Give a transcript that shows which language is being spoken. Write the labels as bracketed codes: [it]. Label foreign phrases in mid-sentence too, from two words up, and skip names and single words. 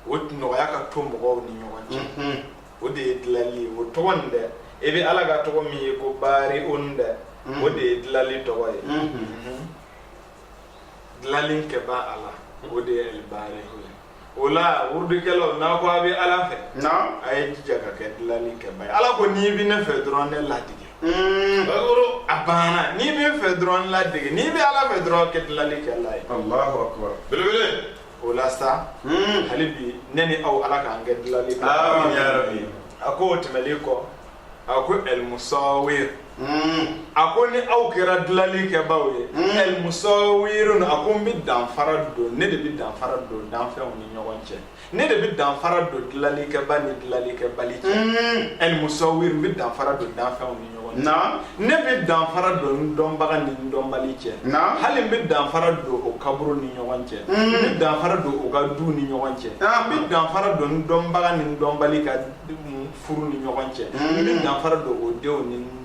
[bm] o nɔgɔya ka to mɔgɔw ni ɲɔgɔn cɛ o de ye dilali o tɔgɔ nin dɛ e bɛ ala ka tɔgɔ min ye ko baari on dɛ o de ye dilali tɔgɔ ye dilali kɛba ala o de ye baari o la wurudikɛlaw n'a ko a bɛ ala fɛ a ye jija ka kɛ dilali kɛba ye ala ko n'i bɛ ne fɛ dɔrɔn ne ladege a banna n'i bɛ fɛ dɔrɔn ladege n'i bɛ ala fɛ dɔrɔn kɛ dilali kɛla ye [ar] الله أكبر [bm] belebele o la sa hali bi ne ni aw ala k'an kɛ dilali kɛ [ar] آمين يا ربي [bm] a ko o tɛmɛlen kɔ a ko [ar] المصور [bm] a ko ni aw kɛra dilali kɛbaw ye [ar] المصورون [bm] a ko n bɛ danfara don ne de bɛ danfara don danfɛnw ni ɲɔgɔn cɛ ne de bɛ danfara don dilali kɛba ni dilali kɛbali cɛ [ar] المصور [bm] n bɛ danfara don danfɛnw ni ɲɔgɔn cɛ ne bɛ danfara don dɔnbaga ni dɔnbali cɛ hali n bɛ danfara don o kaburu ni ɲɔgɔn cɛ n bɛ danfara don o ka du ni ɲɔgɔn cɛ n bɛ danfara don dɔnbaga ni dɔnbali ka furu ni ɲɔgɔn cɛ n bɛ danfara don o denw ni